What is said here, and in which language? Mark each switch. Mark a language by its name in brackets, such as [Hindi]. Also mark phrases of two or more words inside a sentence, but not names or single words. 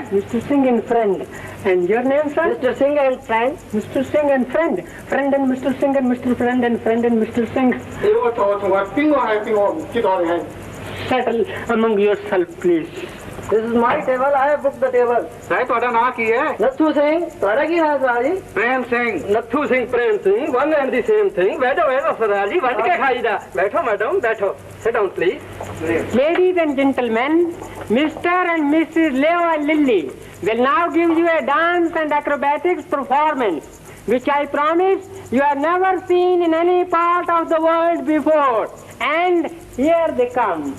[English] Mr. Singh and friend. And your name, sir? Mr. Singh and friend. Mr. Singh and friend. Friend and Mr. Singh and Mr. Friend and friend and Mr. Singh. Settle among yourself, please. This is my table. I have booked the table. Sir, [Punjabi] ਤੁਹਾਡਾ ਨਾਮ ਕੀ ਹੈ? Nathu Singh. ਤੁਹਾਡਾ ਕੀ ਨਾਮ ਹੈ ਜੀ? ਪ੍ਰੇਮ ਸਿੰਘ। [English] Nathu Singh, Prem Singh. One and the same thing. [Punjabi] ਬੈਠੋ ਸਰਦਾਰ ਜੀ, ਵੰਡ ਕੇ ਖਾਈਦਾ। ਬੈਠੋ ਮੈਡਮ, ਬੈਠੋ. [English] Sit down, please. Ladies and gentlemen, Mr. and Mrs. Leo and Lily will now give you a dance and acrobatics performance, which I promise you have never seen in any part of the world before. And here they come.